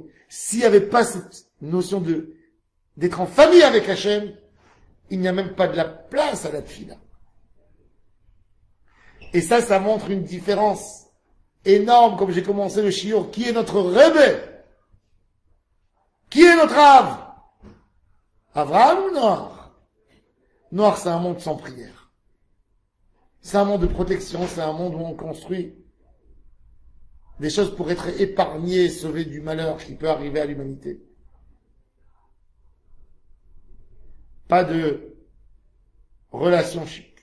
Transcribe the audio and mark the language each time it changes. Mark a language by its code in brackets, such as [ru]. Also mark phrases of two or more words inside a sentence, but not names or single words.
[fr] S'il n'y avait pas cette notion d'être en famille avec Hachem, il n'y a même pas de la place à la tefila. Et ça montre une différence énorme, comme j'ai commencé le shiur. Qui est notre Rebbe? Qui est notre Rav? Avraham ou Noach? Noach, c'est un monde sans prière. C'est un monde de protection, c'est un monde où on construit des choses pour être épargné, sauvé du malheur qui peut arriver à l'humanité. Pas de relation chic.